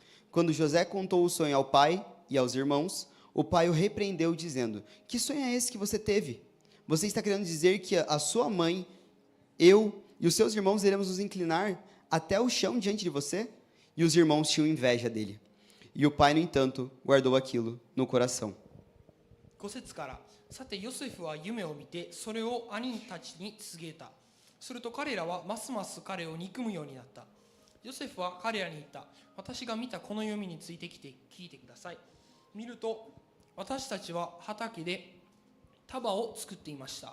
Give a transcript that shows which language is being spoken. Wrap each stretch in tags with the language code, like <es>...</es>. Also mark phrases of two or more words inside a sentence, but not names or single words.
<pt>Quando José contou o sonho ao pai e aos irmãos, o pai o repreendeu, dizendo: que sonho é esse que você teve? Você está querendo dizer que a sua mãe, eu e os seus irmãos iremos nos inclinar até o chão diante de você? E os irmãos tinham inveja dele. E o pai, no entanto, guardou aquilo no coração.</pt> <ja>5 節から、さてヨセフは夢を見てそれを兄たちに告げた。すると彼らはますます彼を憎むようになった。ヨセフは彼らに言った。私が見たこの読みについて聞いてください。見ると私たちは畑で束を作っていました。</ja>